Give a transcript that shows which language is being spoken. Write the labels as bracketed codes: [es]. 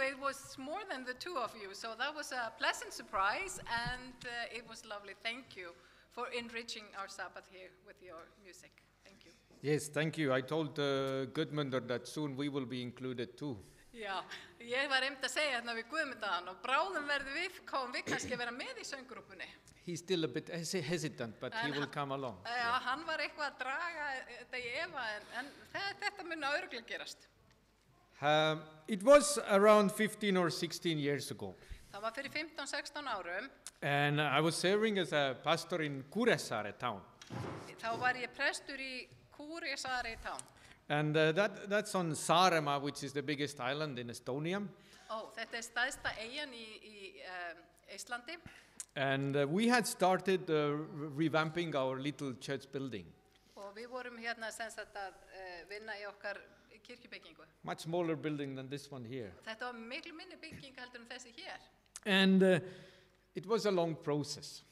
[en] It was more than the two of you. So that was a pleasant surprise and it was lovely. Thank you for enriching our Sabbath here with your music. Thank you. Yes, thank you. I told Gudmundur that soon we will be included too. [is] Já, ég var einmitt að segja hérna við Guðmundaðan og bráðum komum við kannski að vera með í sönggrúpunni. [en] He's still a bit hesitant, but he will come along. [is] Já, hann var eitthvað að draga þetta í efa en þetta mun örugglega gerast. [en] It was around 15 or 16 years ago, [is] Það var fyrir 15-16 árum, [en] and I was serving as a pastor in Kuressaare town. [is] þá var ég prestur í Kuressaare town. [en] And that's on Saaremaa, which is the biggest island in Estonia. [is] Ó, þetta stærsta eyjan í Íslandi. [en] And we had started revamping our little church building. [is] Og við vorum hérna sem sagt að vinna í okkar kirkjubyggingu. [en] Much smaller building than this one here. [is] Þetta var miklu minni bygging heldur en þessi hér. [en] And it was a long process.